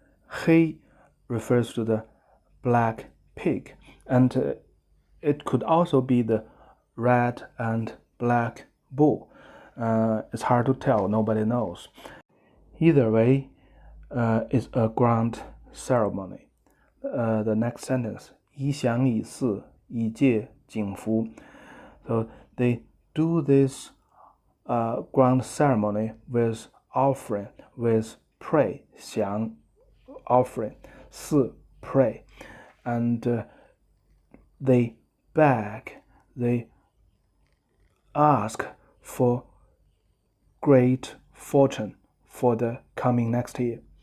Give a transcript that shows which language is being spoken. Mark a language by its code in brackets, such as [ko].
[en] 黑 refers to the black pig. And it could also be the red and black bull. It's hard to tell, nobody knows. Either way, it's a grand ceremony. The next sentence, [zh] 以享以祀，以戒景福. [en] So they do this grand ceremony with offering, with pray, 享 offering, 祀 pray, and they beg, they ask for great fortune for the coming next year.